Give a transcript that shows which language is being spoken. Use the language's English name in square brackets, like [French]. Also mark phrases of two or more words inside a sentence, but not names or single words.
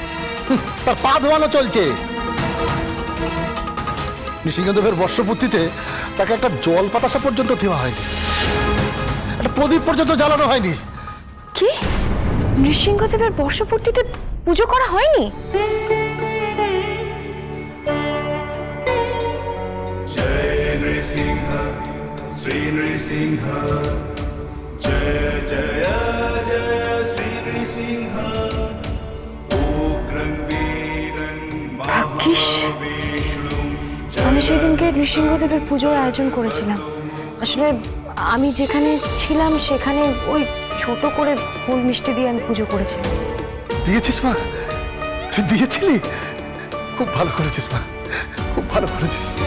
[Bangla] তার পা ধোয়ানো চলছে। নৃসিংহদেবের বর্ষপূর্তিতে তাকে একটা জল পাতাসা পর্যন্ত দেওয়া হয়নি, একটা প্রদীপ পর্যন্ত জ্বালানো হয়নি। কি, নৃসিংহদেবের বর্ষপূর্তিতে পুজো করা হয়নি? [Sanskrit] जय नृसिंह श्री नृसिंह जय जय जय श्री नृसिंह उग्रं वीरं [Bangla] ভাগ্যিস আমি সেদিনকে নৃসিংহদেবের পুজোর আয়োজন করেছিলাম। আসলে আমি যেখানে ছিলাম সেখানে ওই ছোট করে ফুল মিষ্টি দিয়ে আমি পুজো করেছিলাম। দিয়েছিস মা? তুই দিয়েছিলি? খুব ভালো করেছিস মা, খুব ভালো করেছিস।